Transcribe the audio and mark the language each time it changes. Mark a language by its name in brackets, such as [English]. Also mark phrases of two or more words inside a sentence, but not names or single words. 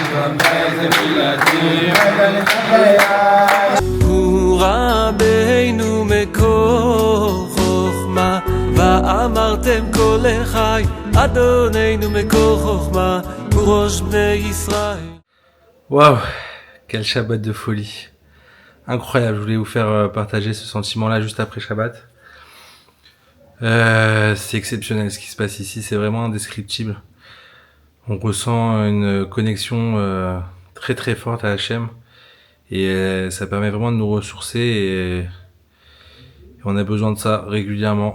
[Hebrew] הוא רבנו מקור חוכמה, ואמרתם כל אחי, אדוננו מקור חוכמה, הוא ראש בני ישראל. [French] Waouh, quel Shabbat de folie. Incroyable, je voulais vous faire partager ce sentiment-là juste après Shabbat. C'est exceptionnel ce qui se passe ici, c'est vraiment indescriptible. On ressent une connexion très très forte à Hachem et ça permet vraiment de nous ressourcer et on a besoin de ça régulièrement.